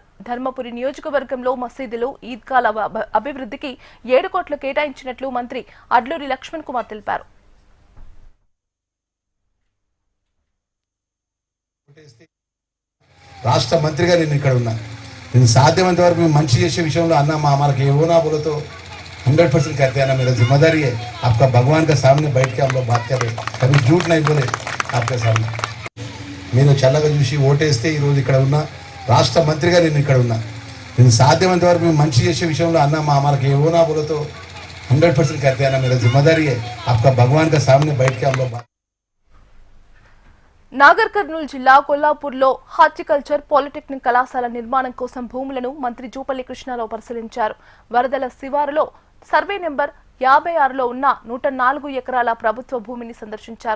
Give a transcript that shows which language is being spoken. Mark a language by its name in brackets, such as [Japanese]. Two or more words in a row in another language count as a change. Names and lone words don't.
[Telugu] ధర్మపురి నియోజకవర్గంలో మసీదులు, ఈద్గాల అభివృద్ధికి 7 కోట్లు కేటాయించినట్లు మంత్రి అడ్లూరి లక్ష్మణ్ కుమార్ తెలిపారు. రాష్ట్ర మంత్రిగా నేను ఇక్కడ ఉన్నా. నేను సాధ్యమైనంత వరకు మేము మంచి చేసే విషయంలో అన్న మనకి ఏవోనా బోలతో 100% [Hindi] करते हैं ना. मेरा जिम्मेदारी है आपका भगवान का सामने बैठ के हम लोग बात कर रहे हैं. कभी झूठ नहीं बोले आपके सामने. [Telugu] మీరు చల్లగా చూసి ఓటేస్తే ఈరోజు ఇక్కడ ఉన్న రాష్ట్ర మంత్రిగా నేను ఇక్కడ ఉన్నా. నేను సాధ్యమైనంత వరకు మేము మంచి చేసే విషయంలో అన్న మనకి ఏవో నా బోలతో [Hindi] 100% करते हैं ना, मेरा जिम्मेदारी है आपका भगवान का सामने बैठ के हम लोग [Telugu] నాగర్ కర్నూలు జిల్లా కొల్లాపూర్లో హార్టికల్చర్ పాలిటెక్నిక్ కళాశాల నిర్మాణం కోసం భూములను మంత్రి జూపల్లి కృష్ణారావు పరిశీలించారు. వరదల శివారులో సర్వే నెంబర్ 56లో ఉన్న 104 ఎకరాల ప్రభుత్వ భూమిని సందర్శించారు.